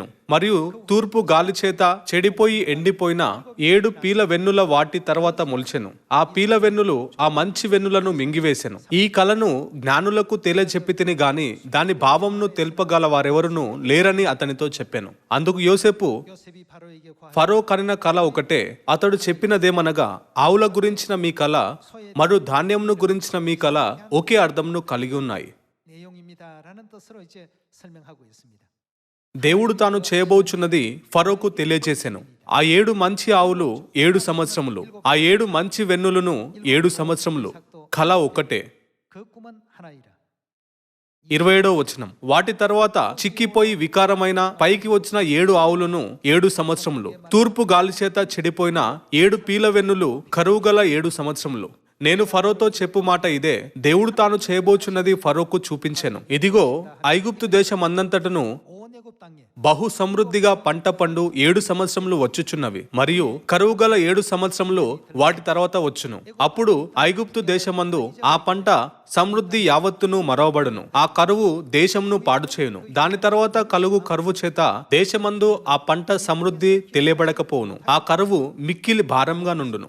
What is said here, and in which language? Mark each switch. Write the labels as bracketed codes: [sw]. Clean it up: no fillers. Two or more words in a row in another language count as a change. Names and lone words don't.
[te] మరియు తూర్పు గాలి చేత చెడిపోయి ఎండిపోయిన 7 పీల వెన్నుల వాటి తర్వాత మొలిచెను. ఆ పీల వెన్నులు ఆ మంచి వెన్నులను మింగివేసెను. తెలియజేసెను. ఈ కలను జ్ఞానులకు తెలియజెప్పితిని గాని దాని భావంను తెలుపగల వారెవరును లేరని అతనితో చెప్పాను. అందుకు యోసేపు, [ko] 요셉이 바로에게 과 [te] ఫరో కనిన కల ఒకటే. అతడు చెప్పినదేమనగా, ఆవుల గురించిన మీ కల మరియు ధాన్యమును గురించిన మీ కల ఒకే అర్థంను కలిగి ఉన్నాయి. [ko] 내용입니다라는 뜻으로 이제 설명하고 있습니다. [te] దేవుడు తాను చేయబోచున్నది ఫరోకు తెలియజేసెను. ఆ 7 మంచి ఆవులు 7 సంవత్సరములు, ఆ 7 మంచి వెన్నులను 7 సంవత్సరములు, కల ఒక్కటే. [ko] 그 꿈은 하나이라. [te] 27వ వచనం, వాటి తర్వాత చిక్కిపోయి వికారమైన పైకి వచ్చిన 7 ఆవులను 7 సంవత్సరములు, తూర్పు గాలి చేత చెడిపోయిన 7 పీల వెన్నులు, కరువు గల 7 సంవత్సరములు. నేను ఫరోతో చెప్పు మాట ఇదే, దేవుడు తాను చేయబోచున్నది ఫరోకు చూపించెను. ఇదిగో ఐగుప్తు దేశం అందంతటను [ko] 온 애굽 땅에 [te] బహు సమృద్ధిగా పంట పండు 7 సంవత్సరములు వచ్చుచున్నవి, మరియు కరువు గల 7 సంవత్సరములు వాటి తర్వాత వచ్చును. అప్పుడు ఐగుప్తు దేశమందు ఆ పంట సమృద్ధి యావత్తును మరవబడును, ఆ కరువు దేశమును పాడు చేయును. దాని తర్వాత కలుగు కరువు చేత దేశమందు ఆ పంట సమృద్ధి తెలియబడకపోవును, ఆ కరువు మిక్కిలి భారంగా నుండును.